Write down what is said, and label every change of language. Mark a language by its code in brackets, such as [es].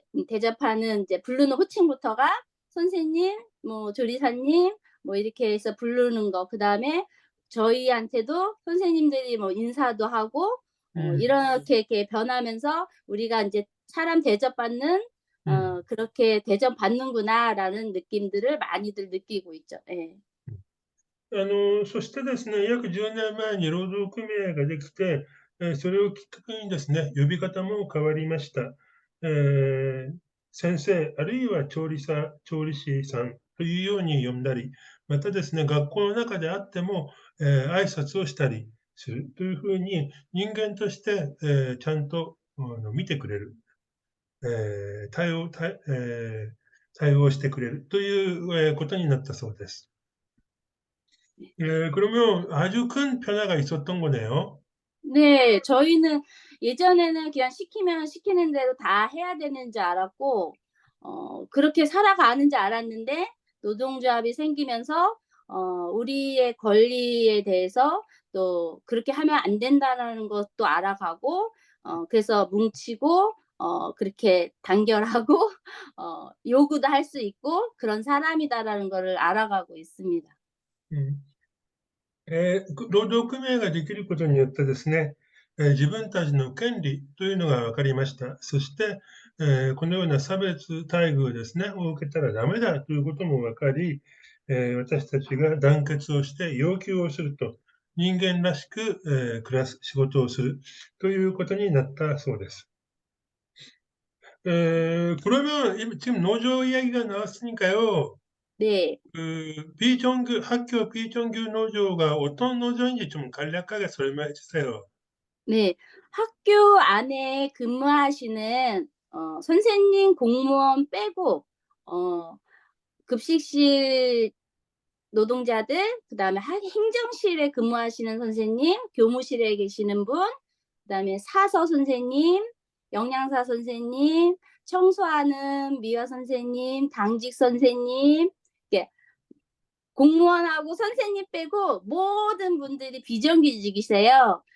[ko] 대접하는 인제 부르는 호칭부터가 선생님, 뭐 조리사님 뭐 이렇게 해서 부르는 거 그다음에 저희한테도 선생님들이 뭐 인사도 하고 이렇게 변하면서 우리가 인제 사람 대접받는 그렇게 '대접받는구나.'라는 느낌들을 많이들 느끼고 있죠. 예. [ja] そしてですね、約10年前に労働組合ができて、それをきっかけにですね、呼び方も変わりました。先生、あるいは調理師さんというように呼んだり、またですね、学校の中であっても、挨拶をしたりするというふうに、人間として、ちゃんと見てくれる、えー対応対えー対応してくれるという、ことになったそうです。 [ko] 그러면 아주 큰 변화가 있었던 거네요. 네. 저희는 예전에는 그냥 시키면 시키는 대로 다 해야 되는 줄 알았고 그렇게 살아가는 줄 알았는데 노동조합이 생기면서 우리의 권리에 대해서 또 그렇게 하면 안 된다라는 것도 알아가고 그래서 뭉치고 그렇게 단결하고 요구도 할 수 있고 그런 사람이다라는 거를 알아가고 있습니다. [ja] うん。労働組合ができることによってですね、自分たちの権利というのが分かりました。そして、このような差別待遇ですね、を受けたらダメだということも分かり、私たちが団結をして要求をすると、人間らしく、暮らす、仕事をするということになったそうです。 [ko] 그러면 지금 노조 이야기가 나왔으니까요. 네. 학교 비정규 노조가 어떤 노조인지 좀 간략하게 설명해 주세요. 네. 학교 안에 근무하시는 선생님, 공무원 빼고 어 급식실 노동자들 그다음에 행정실에 근무하시는 선생님, 교무실에 계시는 분, 그다음에 사서 선생님, 영양사 선생님, 청소하는 미화 선생님, 당직 선생님 이렇게 공무원하고 선생님 빼고 모든 분들이 비정규직이세요.